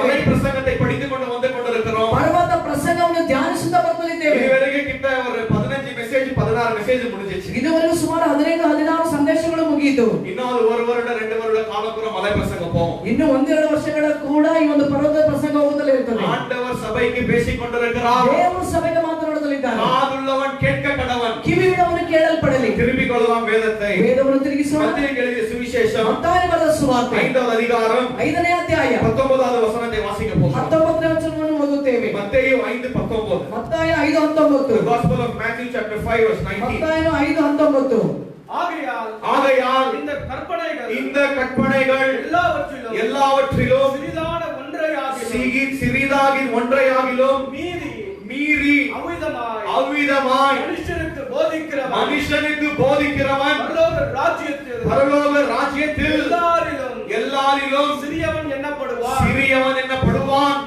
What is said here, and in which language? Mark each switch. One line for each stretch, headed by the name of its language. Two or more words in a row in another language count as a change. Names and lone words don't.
Tamil: மலை பிரசங்கத்தை படித்துக்கொண்டு வந்து கொண்டிருக்கிறோம்.
Kannada: ಪರ್ವತ ಪ್ರಸಂಗವನ್ನು ಧ್ಯಾನಿಸುತ್ತಾ ಬರುತ್ತಲಿದ್ದೇವೆ.
Tamil: இதுவரைக்கும் கிட்ட ஒரு 15 மெசேஜ் 16 மெசேஜ் முடிஞ்சிச்சு.
Kannada: ಇದುವರೆಗೂ ಸುಮಾರು 15-16 ಸಂದೇಶಗಳು ಮುಗಿಯಿತು.
Tamil: இன்னொரு ஒரு வருட 2 வருட காலப்புறம் மலை பிரசங்கம் போகும்.
Kannada: ಇನ್ನು 1-2 ವರ್ಷಗಳ ಕೂಡ ಈ ಒಂದು ಪರ್ವತ ಪ್ರಸಂಗ ಹೋಗುತ್ತಲೇ ಇರ್ತದೆ.
Tamil: ஆண்டவர் சபைக்கு பேசிக் கொண்டிருக்கிறார்.
Kannada: ದೇವರು ಸಭೆಗೆ ಮಾತನಾಡುತ್ತಲಿದ್ದಾನೆ.
Tamil: காதுள்ளவன் கேட்க கடவன்.
Kannada: ಕಿವಿಯುಳ್ಳವನು ಕೇಳಲ್ಪಡಲಿ.
Tamil: திருப்பிக் கொள்ளலாம் வேதத்தை.
Kannada: ವೇದವನ್ನು ತಿರುಗಿಸೋಣ.
Tamil: மத்தேயு எழுதிய சுவிசேஷம்
Kannada: ಮತ್ತಾಯನ ಬರೆದ ಸುವಾರ್ತೆ
Tamil: 5வது அதிகாரம்
Kannada: 5ನೇ ಅಧ್ಯಾಯ
Tamil: 19வது வசனத்தை வாசிக்க போகிறோம்.
Kannada: 19ನೇ ವಚನವನ್ನು ಓದುತ್ತೇವೆ.
Tamil: மத்தேயு 5:19.
Kannada: ಮತ್ತಾಯ 5:19.
English: The Gospel of Matthew chapter 5 verse 19.
Kannada: ಮತ್ತಾಯನು 5:19.
Tamil: ஆகையால் இந்த கற்பனைகள் எல்லாவற்றிலும் சிறிதாகின் ஒன்றையாகிலும் மீறி அவ்விதமாய் மனுஷனுக்கு போதிக்கிறவன் பரலோக ராஜ்யத்தில் எல்லாரிலும் சிறியவன் எண்ணப்படுவான்.